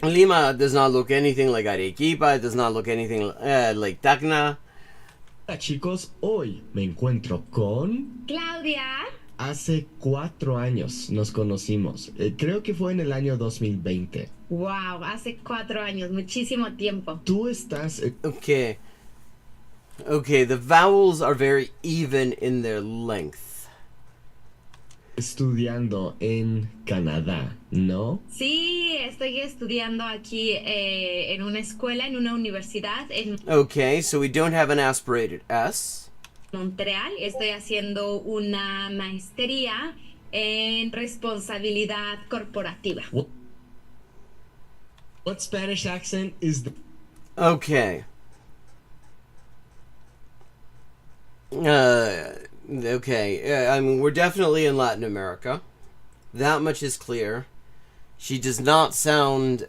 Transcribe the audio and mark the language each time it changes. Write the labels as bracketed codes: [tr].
[en] Lima does not look anything like Arequipa. It does not look anything like Tacna. [es] Hola chicos, hoy me encuentro con... Claudia. Hace 4 años nos conocimos. Creo que fue en el año 2020. Wow, hace 4 años, muchísimo tiempo. Tú estás... [en] Okay. Okay, the vowels are very even in their length. [es] Estudiando en Canadá, ¿no? Sí, estoy estudiando aquí en una escuela, en una universidad en [en] Okay, so we don't have an aspirated S. [es] Montreal. Estoy haciendo una maestría en responsabilidad corporativa. [en] What Spanish accent is the... Okay. Okay, I mean, we're definitely in Latin America. That much is clear. She does not sound...